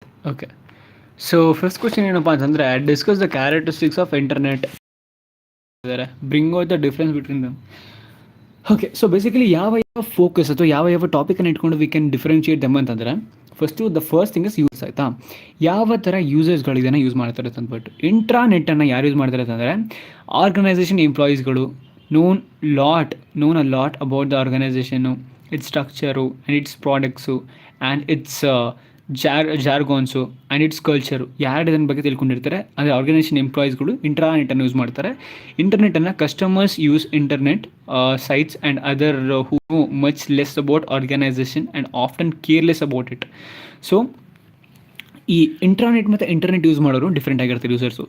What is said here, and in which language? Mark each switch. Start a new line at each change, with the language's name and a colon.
English: okay, so first question
Kannada: ಏನಪ್ಪ ಅಂತಂದರೆ
English: Discuss the characteristics of internet, bring out the difference between them.
Kannada: Okay, so basically ಯಾವ ಯಾವ focus ಅಥವಾ ಯಾವ ಯಾವ ಟಾಪಿಕನ್ನು ಇಟ್ಕೊಂಡು
English: we can differentiate them
Kannada: ಅಂತಂದರೆ
English: the first thing is use
Kannada: ಆಯಿತಾ. ಯಾವ ಥರ ಯೂಸರ್ಸ್ಗಳು ಇದನ್ನು ಯೂಸ್ ಮಾಡ್ತಾರೆ ಅಂದ್ಬಿಟ್ಟು ಇಂಟ್ರಾನೆಟ್ಟನ್ನು ಯಾರು ಯೂಸ್ ಮಾಡ್ತಾರೆ ಅಂತಂದರೆ organisation ಎಂಪ್ಲಾಯೀಸ್ಗಳು
English: known a lot about the organization, its structure and its products and its jargons and its culture.
Kannada: ಯಾರು ಇದನ್ನ ಬಗ್ಗೆ ತಿಳ್ಕೊಂಡಿರ್ತಾರೆ ಅಂದರೆ ಆರ್ಗನೈಸೇಷನ್ ಎಂಪ್ಲಾಯೀಸ್ಗಳು ಇಂಟರ್ನೆಟನ್ನು ಯೂಸ್ ಮಾಡ್ತಾರೆ.
English: ಇಂಟರ್ನೆಟನ್ನು customers use internet sites and other who know much less about organisation and often careless about it.
Kannada: So ಈ internet ಮತ್ತು internet use ಮಾಡೋರು different ಆಗಿರ್ತಾರೆ users.